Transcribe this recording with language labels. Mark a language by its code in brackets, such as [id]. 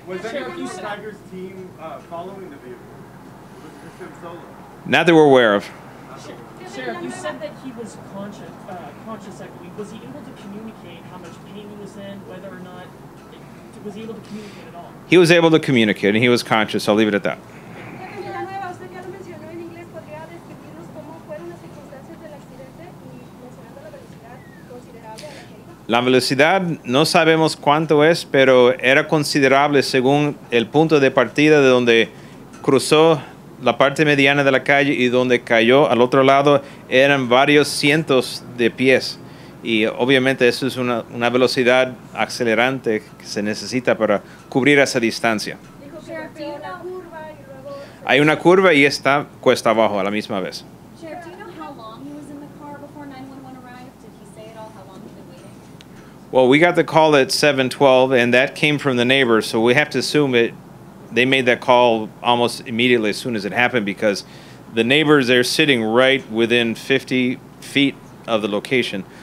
[en] Was anyone on Tiger's team following the vehicle? Was this him solo? Not that we're aware of. Sheriff, you said that he was conscious, I believe. Was he able to communicate how much pain he was in, whether or not, was he able to communicate at all? He was able to communicate, and he was conscious. I'll leave it at that. [es] Jefe Villanueva, usted ya lo mencionó en inglés, ¿podría describirnos cómo fueron las circunstancias del accidente y mencionando la velocidad considerable a la que iba? La velocidad no sabemos cuánto es, pero era considerable según el punto de partida de donde cruzó la parte mediana de la calle y donde cayó al otro lado eran varios cientos de pies. Y obviamente eso es una velocidad acelerante que se necesita para cubrir esa distancia. Dijo que golpeó la curva y luego... Hay una curva y está cuesta abajo a la misma vez. [en] Sheriff, do you know how long he was in the car before 911 arrived? Did he say at all how long he'd been waiting? Well, we got the call at 7:12, and that came from the neighbors, so we have to assume they made that call almost immediately as soon as it happened, because the neighbors, they're sitting right within 50 feet of the location.